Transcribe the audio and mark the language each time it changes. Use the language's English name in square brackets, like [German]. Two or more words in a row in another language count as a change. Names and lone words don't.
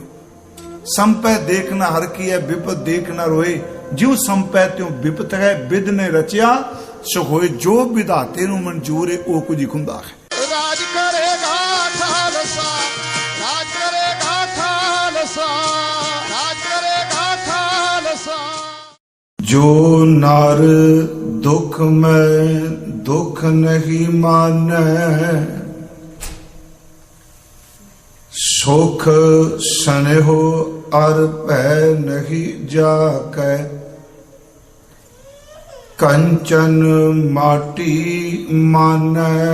[Hindi] संपै देखना हरखी है, विपत देख ना रोए, ज्यों संपै त्यों विपत है, विद ने रचिया सो होए, [Punjabi] ਜੋ ਵਿਧਾਤੇ ਨੂੰ ਮੰਜੂਰ ਹੈ ਵੋ ਕੁਛ ਹੁੰਦਾ ਹੈ। ਰਾਜ ਕਰੇਗਾ ਖਾਲਸਾ, ਰਾਜ ਕਰੇਗਾ ਖਾਲਸਾ, ਰਾਜ ਕਰੇਗਾ ਖਾਲਸਾ। [Hindi] जो नर दुख में दुख नहीं माने, सुख सनेहो अर भय नहीं जाकै, कंचन माटी मानै।